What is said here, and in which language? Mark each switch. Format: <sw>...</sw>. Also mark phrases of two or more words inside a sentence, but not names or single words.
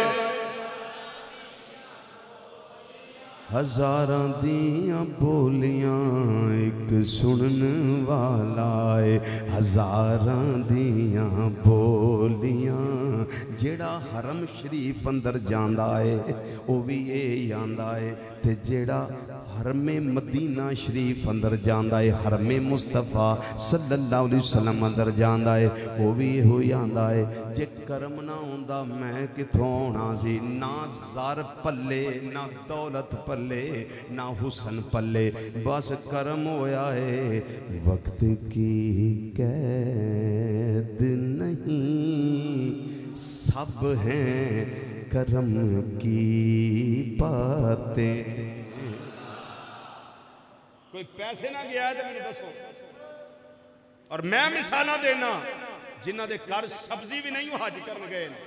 <pa>ہزاراں دیاں بولیاں، اک سنن والا ہے ہزاراں دیاں بولیاں. جیہڑا حرم شریف اندر جاندا ہے وہ بھی یہ آندا ہے، تے جیہڑا حرمِ مدینہ شریف اندر جاندا ہے، حرمِ مصطفیٰ</pa> <ar>صلى الله عليه وسلم</ar> <pa>اندر جاندا ہے، وہ بھی ہو آندا ہے. جے کرم نہ ہوندا میں کتھوں آنا سی، نہ زر پلے، نہ دولت پلے، نہ حسن پلے، بس کرم ہویا ہے.</pa> <ur>وقت کی قید نہیں، سب ہیں کرم کی باتیں.</ur> <pa>کوئی پیسے نہ گیا ہے تو میں نے دسو، اور میں مثالا دینا جنہوں کے گھر سبزی بھی نہیں حاجی کر گئے.</pa>